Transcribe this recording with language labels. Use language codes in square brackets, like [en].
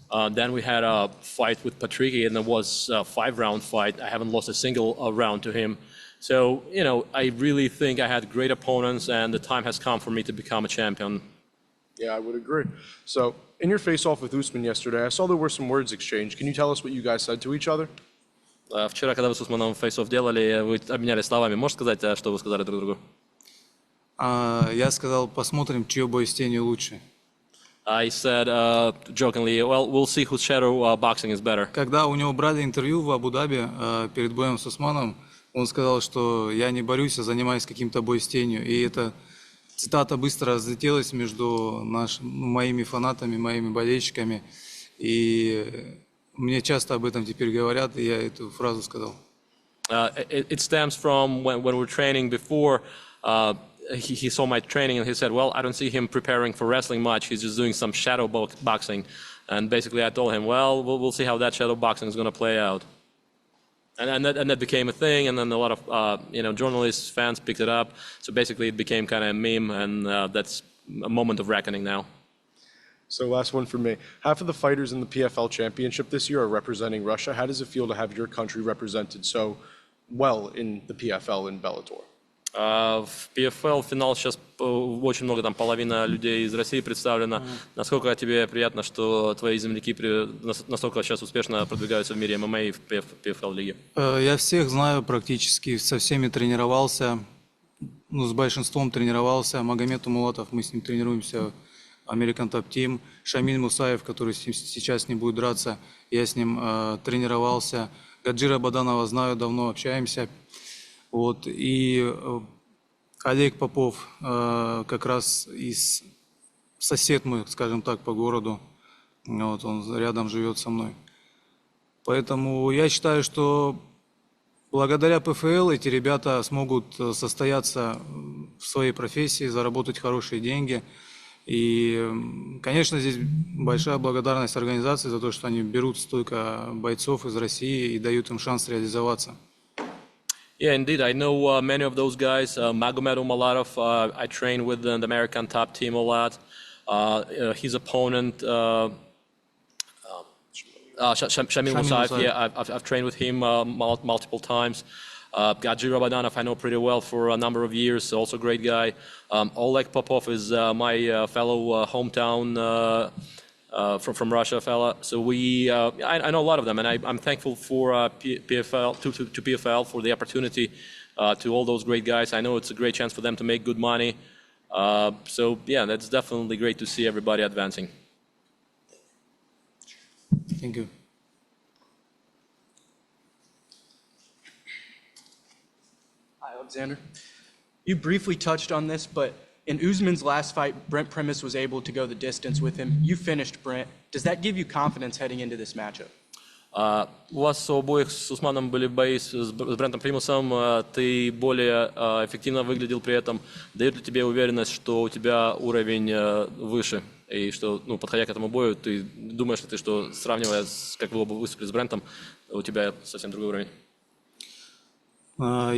[en] Then we had a fight with Patricky, and it was a 5-round fight. I haven't lost a single round to him. So, I really think I had great opponents, and the time has come for me to become a champion. Yeah, I would agree. So, in your face-off with Usman yesterday, I saw there were some words exchanged. Can you tell us what you guys said to each other? [ru] Вчера, когда вы с Усманом фейс-офф делали, вы обменялись словами. Можешь сказать, что вы сказали друг другу? Я сказал, посмотрим, чье бой с тенью лучше. I said jokingly, well, we'll see whose shadow boxing is better. Когда у него брали интервью в Абу-Даби перед боем с Усманом, он сказал, что я не борюсь, а занимаюсь каким-то бой с тенью. И эта цитата быстро разлетелась между моими фанатами, моими болельщиками. И мне часто об этом теперь говорят, и я эту фразу сказал. [en] It stems from when we were training before. He saw my training and he said, well, I don't see him preparing for wrestling much. He's just doing some shadow boxing. And basically I told him, well, we'll see how that shadow boxing is going to play out. And that became a thing, and then a lot of journalists, fans picked it up. So basically, it became kind of a meme, and that's a moment of reckoning now. So last one for me. Half of the fighters in the PFL championship this year are representing Russia. How does it feel to have your country represented so well in the PFL in Bellator? [ru] В PFL финал сейчас очень много, там половина людей из России представлена. Насколько тебе приятно, что твои земляки настолько сейчас успешно продвигаются в мире ММА и в PFL лиге? Я всех знаю практически, со всеми тренировался, с большинством тренировался. Магомед Умулатов, мы с ним тренируемся, American Top Team. Шамиль Мусаев, который сейчас не будет драться, я с ним тренировался. Гаджира Баданова знаю, давно общаемся. Вот, и Олег Попов, как раз сосед мой, скажем так, по городу, вот, он рядом живет со мной. Поэтому я считаю, что благодаря ПФЛ эти ребята смогут состояться в своей профессии, заработать хорошие деньги. И, конечно, здесь большая благодарность организации за то, что они берут столько бойцов из России и дают им шанс реализоваться. [en] Yeah, indeed. I know many of those guys. Magomed Umalatov, I train with the American Top Team a lot. His opponent, Shamil Musayev, yeah, I've trained with him multiple times. Gadji Rabadanov, I know pretty well for a number of years, also a great guy. Oleg Popov is my fellow hometown from Russia fella. So I know a lot of them, and I'm thankful for PFL to PFL for the opportunity to all those great guys. I know it's a great chance for them to make good money. So yeah, that's definitely great to see everybody advancing. Thank you. Hi, Alexander. You briefly touched on this, but in Usman's last fight, Brent Primus was able to go the distance with him. You finished Brent. Does that give you confidence heading into this matchup? [ru] У вас у обоих с Усманом были бои с Брентом Примусом. Ты более эффективно выглядел при этом. Дает ли тебе уверенность, что у тебя уровень выше? И что, подходя к этому бою, ты думаешь ли ты, что сравнивая, как вы оба выступили с Брентом, у тебя совсем другой уровень?